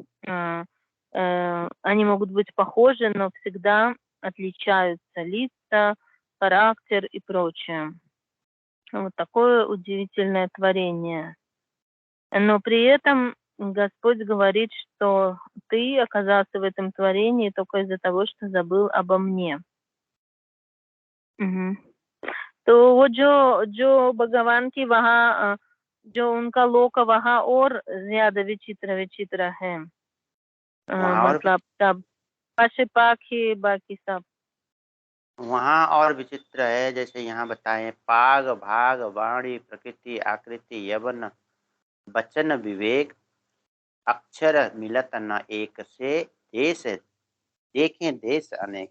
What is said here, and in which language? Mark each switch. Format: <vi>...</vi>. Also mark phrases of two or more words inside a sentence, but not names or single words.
<ru>Они могут быть похожи, но всегда отличаются лица, характер и прочее. Вот такое удивительное творение. Но при этом Господь говорит, что ты оказался в этом творении только из-за того, что забыл обо мне.</ru> <hi>तो वो जो भगवान की वहाँ जो उनका लोक वहाँ और ज्यादा विचित्र है। वहाँ और मतलब तब पशु पाखी बाकी सब। वहाँ और विचित्र है, जैसे यहाँ बताए पाग भाग वाणी प्रकृति आकृति यवन वचन विवेक अक्षर मिलत न एक से देश देखें देश अनेक।</hi>